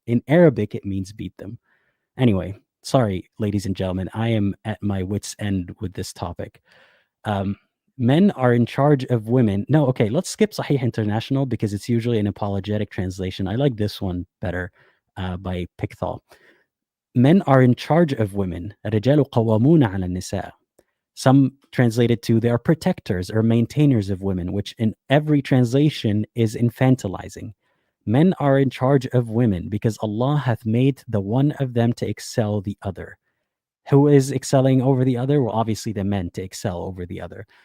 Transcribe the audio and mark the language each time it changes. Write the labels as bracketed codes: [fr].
[en] In Arabic, it means beat them. Anyway, sorry, ladies and gentlemen, I am at my wits' end with this topic. Um, Men are in charge of women. No, okay, let's skip Sahih International because it's usually an apologetic translation. I like this one better by Pickthall. Men are in charge of women. [ar] الرجال قوامون على النساء. [en] Some translate it to they are protectors or maintainers of women, which in every translation is infantilizing. Men are in charge of women because Allah hath made the one of them to excel the other. Who is excelling over the other? Well, obviously the men to excel over the other.